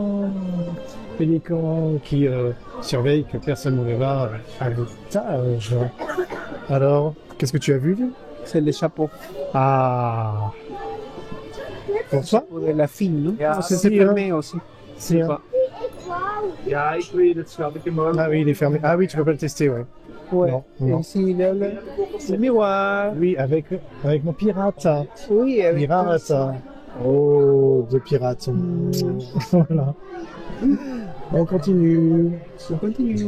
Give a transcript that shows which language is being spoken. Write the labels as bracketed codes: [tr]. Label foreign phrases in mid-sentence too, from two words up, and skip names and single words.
[fr] Pélican qui surveille que personne ne va à l'étage. Alors, qu'est-ce que tu as vu, lui? C'est le chapeau. Ah. Pour ça? Pour de la fille, non? Ah, C'est si, fermé aussi. C'est Pas. [nl] Ja, ik weet het wel. Ik heb hem [fr] Ah oui, il est fermé. Ah oui, tu peux pas le tester, ouais. Ouais. Non, Et non. ici, il y a le miroir. Oui, avec mon pirate. Oui, avec Pirate. Oh, deux pirates. Voilà. On continue. On continue.